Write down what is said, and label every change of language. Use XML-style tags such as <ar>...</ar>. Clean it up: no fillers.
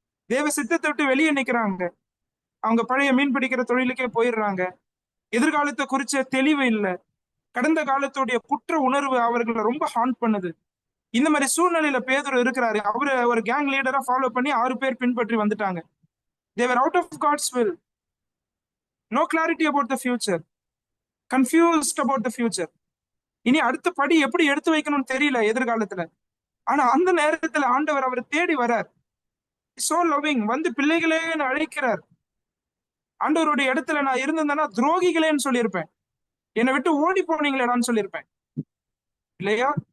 <ta>தேவ சித்தத்தை விட்டு வெளியே நிக்கிறாங்க. அவங்க பழைய மீன் பிடிக்கிற தொழிலுக்கே போயிடுறாங்க. எதிர்காலத்தை குறிச்ச தெளிவு இல்லை. கடந்த காலத்துடைய குற்ற உணர்வு அவர்களை ரொம்ப ஹாண்ட் பண்ணுது. இந்த மாதிரி சூழ்நிலையில பேதுரு இருக்கிறாரு. அவரு ஒரு கேங் லீடரா ஃபாலோ பண்ணி 6 பேர் பின்பற்றி வந்துட்டாங்க.</ta> <en>they were out of God's will, no clarity about the future, confused about the future.</en> <ta>இனி அடுத்த படி எப்படி எடுத்து வைக்கணும்னு தெரியல எதிர்காலத்துல. ஆனா அந்த நேரத்துல ஆண்டவர் அவரை தேடி வரார்.</ta> <en>so loving,</en> <ta>வந்து பிள்ளைகளேன்னு அழைக்கிறார். ஆண்டவருடைய இடத்துல நான் இருந்திருந்தேன்னா துரோகிகளேன்னு சொல்லியிருப்பேன், என்னை விட்டு ஓடி போனீங்களேடான்னு சொல்லியிருப்பேன் இல்லையா.</ta>